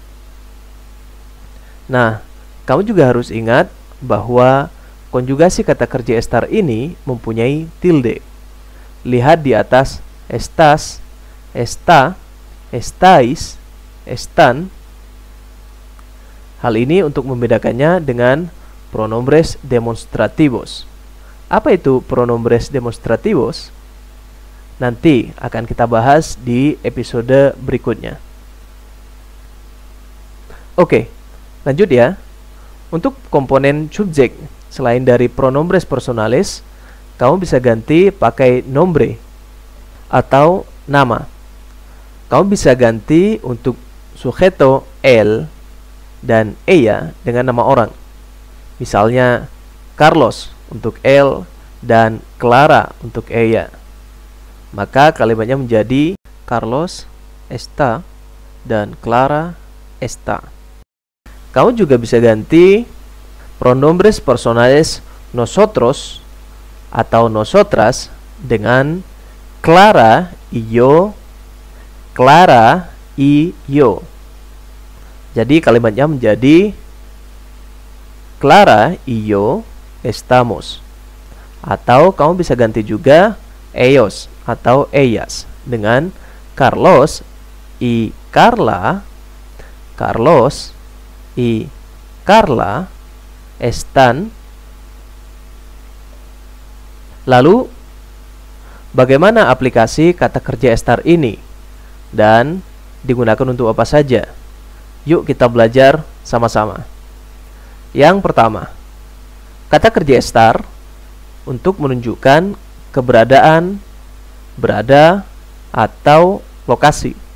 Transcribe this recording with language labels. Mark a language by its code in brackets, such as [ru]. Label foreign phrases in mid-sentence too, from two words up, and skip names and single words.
[id] Nah, kamu juga harus ingat bahwa konjugasi kata kerja estar ini mempunyai tilde. Lihat di atas [es] estás, está, estáis, están. [id] Hal ini untuk membedakannya dengan [es] pronombres demonstrativos. [id] Apa itu [es] pronombres demonstrativos? [id] Nanti akan kita bahas di episode berikutnya. Oke, lanjut ya. Untuk komponen subjek, selain dari [es] pronombres personales, [id] kamu bisa ganti pakai nombre atau nama. Kamu bisa ganti untuk [es] sujeto él [id] dan ella dengan nama orang. Misalnya Carlos untuk él dan Clara untuk ella. Maka kalimatnya menjadi Carlos está dan Clara está. Kamu juga bisa ganti [es] pronombres personales nosotros [id] atau nosotras dengan [es] Clara y yo, Clara y yo. [id] Jadi kalimatnya menjadi [es] Clara y yo estamos. [id] Atau kamu bisa ganti juga ellos atau ellas dengan Carlos y Carla. [es] Carlos y Carla están. [id] Lalu, bagaimana aplikasi kata kerja estar ini? Dan digunakan untuk apa saja? Yuk kita belajar sama-sama. Yang pertama, kata kerja estar untuk menunjukkan keberadaan, berada, atau lokasi.